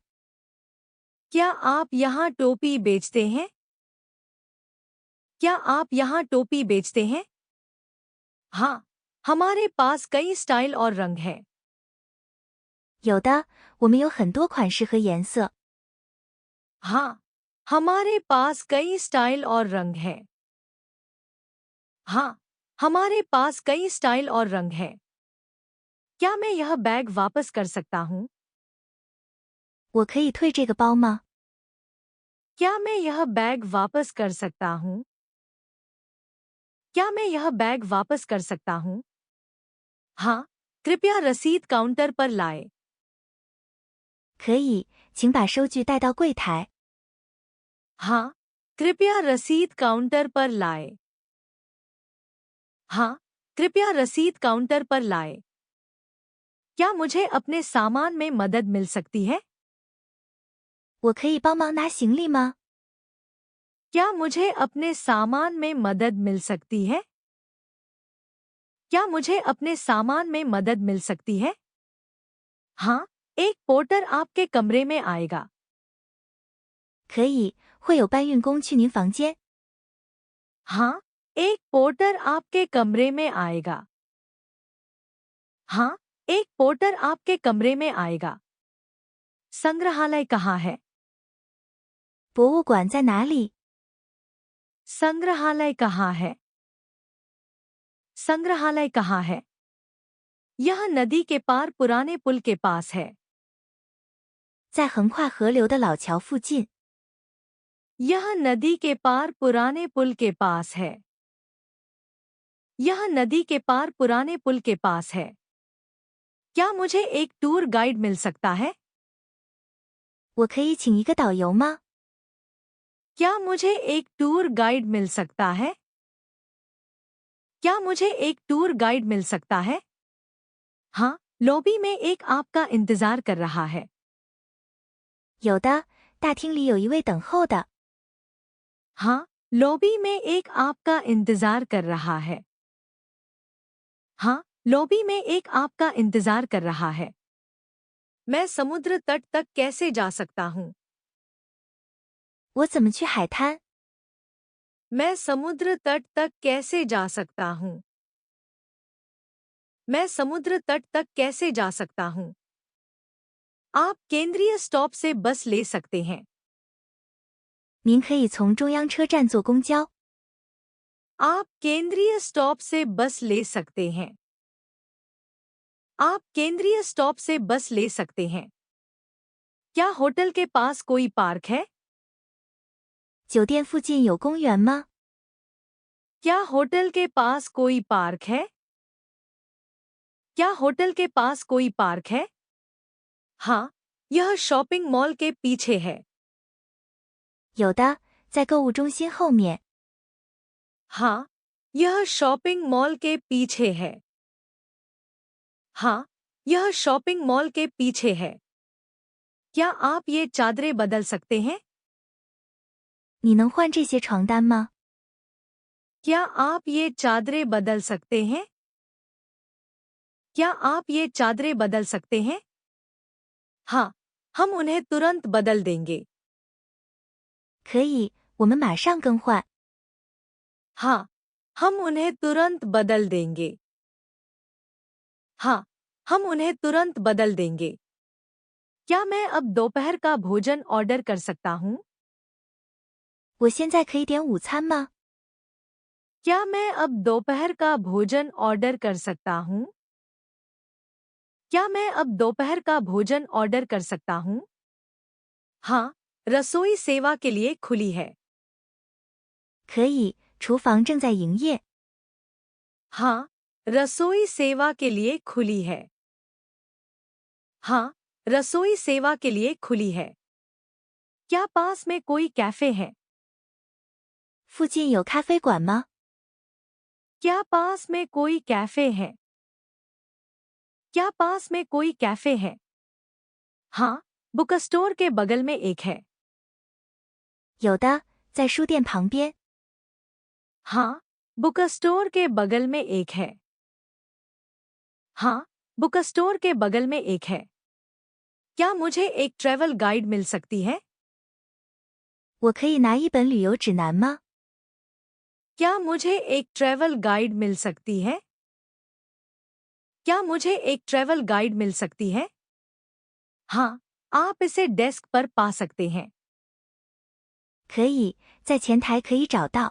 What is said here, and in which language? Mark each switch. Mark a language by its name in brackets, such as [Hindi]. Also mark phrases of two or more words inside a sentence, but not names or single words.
[Hindi] क्या आप यहाँ टोपी बेचते हैं? क्या आप यहाँ टोपी बेचते हैं? हाँ, हमारे पास कई स्टाइल और रंग हैं। [Chinese] 有的，我们有很多款式和颜色。 [Hindi] हाँ, हमारे पास कई स्टाइल और रंग हैं। हाँ, हमारे पास कई स्टाइल और रंग हैं। क्या मैं यह बैग वापस कर सकता हूँ? [Chinese] 我可以退这个包吗？ [Hindi] क्या मैं यह बैग वापस कर सकता हूँ? क्या मैं यह बैग वापस कर सकता हूँ? हाँ, कृपया रसीद काउंटर पर लाएं। [Chinese] 可以，请把收据带到柜台。 [Hindi] हाँ, कृपया रसीद काउंटर पर लाएं। हाँ, कृपया रसीद काउंटर पर लाएं। क्या मुझे अपने सामान में मदद मिल सकती है? [Chinese] 我可以帮忙拿行李吗？ [Hindi] क्या मुझे अपने सामान में मदद मिल सकती है? क्या मुझे अपने सामान में मदद मिल सकती है? हाँ, एक पोर्टर आपके कमरे में आएगा। [Chinese] 可以，会有搬运工去您房间。 [Hindi] हाँ, एक पोर्टर आपके कमरे में आएगा। हाँ, एक पोर्टर आपके कमरे में आएगा। संग्रहालय कहाँ है? [Chinese] 博物馆在哪里？ [Hindi] संग्रहालय कहाँ है? संग्रहालय कहाँ है? यह नदी के पार पुराने पुल के पास है। [Chinese] 在横跨河流的老桥附近。 [Hindi] यह नदी के पार पुराने पुल के पास है। यह नदी के पार पुराने पुल के पास है। क्या मुझे एक [English] tour guide [Hindi] मिल सकता है? [Chinese] 我可以请一个导游吗？ [Hindi] क्या मुझे एक [English] tour guide [Hindi] मिल सकता है? क्या मुझे एक [English] tour guide [Hindi] मिल सकता है? हाँ, लॉबी में एक आपका इंतजार कर रहा है। [Chinese] 有的，大厅里有一位等候的。 [Hindi] हाँ, लॉबी में एक आपका इंतजार कर रहा है। हाँ, लॉबी में एक आपका इंतजार कर रहा है। मैं समुद्र तट तक कैसे जा सकता हूँ? [Chinese] 我怎么去海滩？ [Hindi] मैं समुद्र तट तक कैसे जा सकता हूँ? मैं समुद्र तट तक कैसे जा सकता हूँ? आप केंद्रीय स्टॉप से बस ले सकते हैं। [Chinese] 您可以从中央车站坐公交。 [Hindi] आप केंद्रीय स्टॉप से बस ले सकते हैं। आप केंद्रीय स्टॉप से बस ले सकते हैं। क्या होटल के पास कोई पार्क है? [Chinese] 酒店附近有公园吗？ [Hindi] क्या होटल के पास कोई पार्क है? क्या होटल के पास कोई पार्क है? हाँ, यह [English] shopping mall [Hindi] के पीछे है। [Chinese] 有的，在购物中心后面。 [Hindi] हाँ, यह [English] shopping mall [Hindi] के पीछे है। हाँ, यह [English] shopping mall [Hindi] के पीछे है। क्या आप ये चादरें बदल सकते हैं? [Chinese] 你能换这些床单吗？ [Hindi] क्या आप ये चादरें बदल सकते हैं? क्या आप ये चादरें बदल सकते हैं? हाँ, हम उन्हें तुरंत बदल देंगे। [Chinese] 可以，我们马上更换。 [Hindi] हाँ, हम उन्हें तुरंत बदल देंगे। हाँ, हम उन्हें तुरंत बदल देंगे। क्या मैं अब दोपहर का भोजन ऑर्डर कर सकता हूँ? [Chinese] 我现在可以点午餐吗？ [Hindi] क्या मैं अब दोपहर का भोजन ऑर्डर कर सकता हूँ? क्या मैं अब दोपहर का भोजन ऑर्डर कर सकता हूँ? हाँ, रसोई सेवा के लिए खुली है। [Chinese] 可以，厨房正在营业。 [Hindi] हाँ, रसोई सेवा के लिए खुली है। हाँ, रसोई सेवा के लिए खुली है। क्या पास में कोई कैफे है? [Chinese] 附近有咖啡馆吗？ [Hindi] क्या पास में कोई कैफे है? क्या पास में कोई कैफे है? हाँ, [English] book store [Hindi] के बगल में एक है। [Chinese] 有的，在书店旁边。 [Hindi] हाँ, [English] book store [Hindi] के बगल में एक है। हाँ, [English] book store [Hindi] के बगल में एक है। क्या मुझे एक [English] travel guide [Hindi] मिल सकती है? [Chinese] 我可以拿一本旅游指南吗？ [Hindi] क्या मुझे एक [English] travel guide [Hindi] मिल सकती है? क्या मुझे एक [English] travel guide [Hindi] मिल सकती है? हाँ, आप इसे डेस्क पर पा सकते हैं। [Chinese] 可以，在前台可以找到。